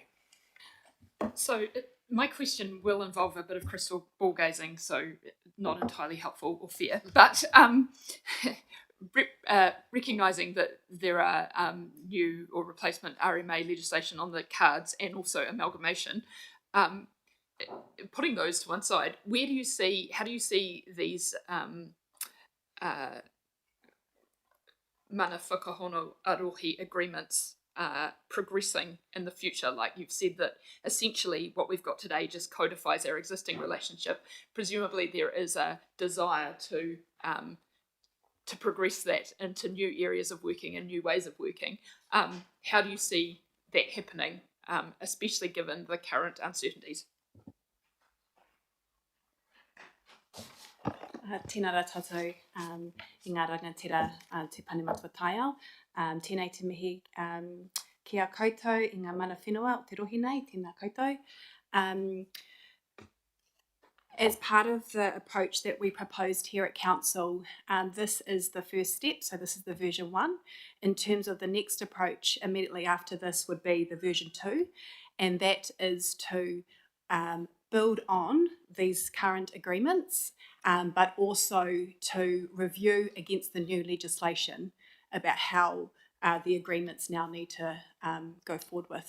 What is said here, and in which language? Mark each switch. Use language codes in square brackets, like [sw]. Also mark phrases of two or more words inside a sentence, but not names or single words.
[en] So my question will involve a bit of crystal ball gazing, so not entirely helpful or fair, but recognising that there are new or replacement RMA legislation on the cards and also amalgamation, putting those to one side, how do you see these [mi] mana whakahono arohi [en] agreements progressing in the future? Like you've said that essentially what we've got today just codifies our existing relationship. Presumably there is a desire to progress that into new areas of working and new ways of working. How do you see that happening, especially given the current uncertainties? [mi] Tēnā rā tātou, I ngā rangatira te Pane Matua Taiao. Tēnei te mihi ki a koutou I ngā mana whenua o te rohi nei, tēnā koutou. [en] As part of the approach that we proposed here at Council, this is the first step, so this is the version 1. In terms of the next approach, immediately after this would be the version 2, and that is to build on these current agreements, but also to review against the new legislation about how the agreements now need to go forward with.